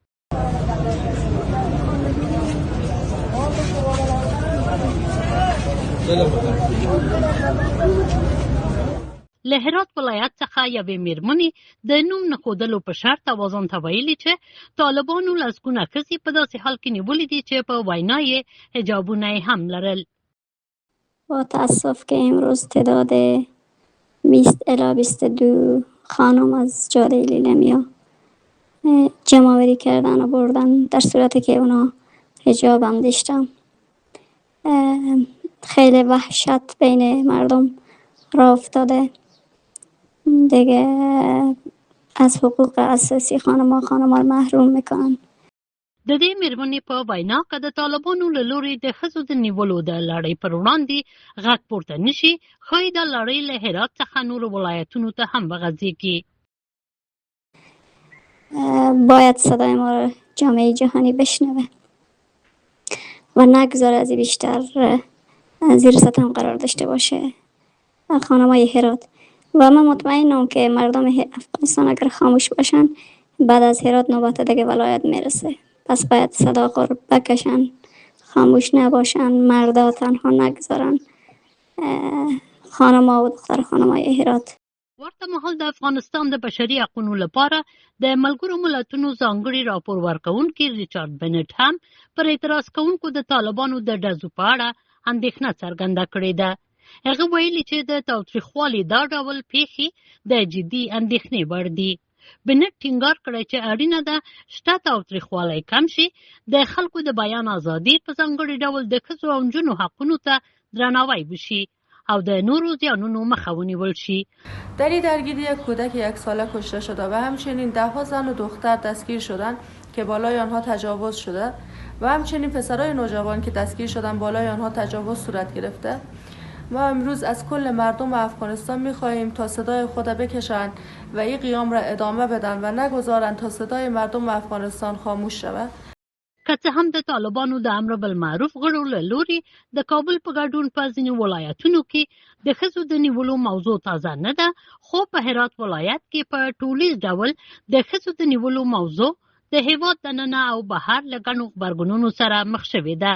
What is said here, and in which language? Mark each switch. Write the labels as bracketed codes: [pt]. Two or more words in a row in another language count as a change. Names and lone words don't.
[ps] له هرات ولایت څخه یوې میرمنې د نوم نه ښودلو په شرط اوازان ته ویلي چې طالبانو لسګونه ښځې په داسې حال کې نیولې دي چې په وینا یې حجابونه یې هم لرل. [fa] با تأسف که امروز تعداد 20 الی 22 خانم از جاده لیلمیا جمع آوری کردن و بردن در صورتی که اونا حجاب هم داشتن. خیلی وحشت بین مردم را افتاده دیگه، از حقوق اساسی خانم محروم میکنن. [ps] د دې میرمنې په وینا که د طالبانو له لوري د ښځو د نیولو د لړۍ پر وړاندې غږ پورته نشي، ښایي دا لړۍ له هرات څخه نورو ولایتونو ته هم وغځېږي. [fa] باید صدای ما را جامعه جهانی بشنوه و نگذاره از بیشتر زیر سطح قرار داشته باشه خانمای هرات. و من مطمئنم که مردم افغانستان اگر خاموش باشن بعد از هرات نوبت دیگه ولایت میرسه. پس باید صدا بکشن، خاموش نباشن، مردا تنها نگذارن خانما و دختر خانمای هرات. [ps] ورته مهال د افغانستان د بشري حقوقو لپاره د ملګرو ملتونو ځانګړي راپور ورکوونکي ریچارډ بنټ هم پر اعتراض کوونکو د طالبانو د ډزو په اړه اندېښنه څرګنده کړې ده. هغه ویلي چې د تاوتریخوالي دا ډول پیښې د جدي اندېښنې وړ دي. بنټ ټینګار کړی چې اړینه ده شته تاوتریخوالی کم شي، د خلکو د بیان ازادي په ځانګړي ډول د ښځو او نجونو حقونو ته درناوی وشي او د نورو زیانونو مخه ونیول شي. [fa] در این درگیری کودک 1 ساله کشته شده و همچنین 10 زن و دختر دستگیر شدند که بالای آنها تجاوز شده و همچنین پسرای نوجوان که دستگیر شدند بالای آنها تجاوز صورت گرفته. ما امروز از کل مردم افغانستان می‌خواهیم تا صدای خود بکشند و این قیام را ادامه بدن و نگذارند تا صدای مردم افغانستان خاموش شود. [ps] که څه هم د طالبانو د امر بالمعروف غړو له لوري د کابل په ګډون په ځینو ولایتونو کې د ښځو د نیولو موضوع تازه نه ده، خو په هرات ولایت کې په ټولیز ډول د ښځو د نیولو موضوع د هیواد دننه او بهر له ګڼو غبرګونونو سره مخ شوې ده.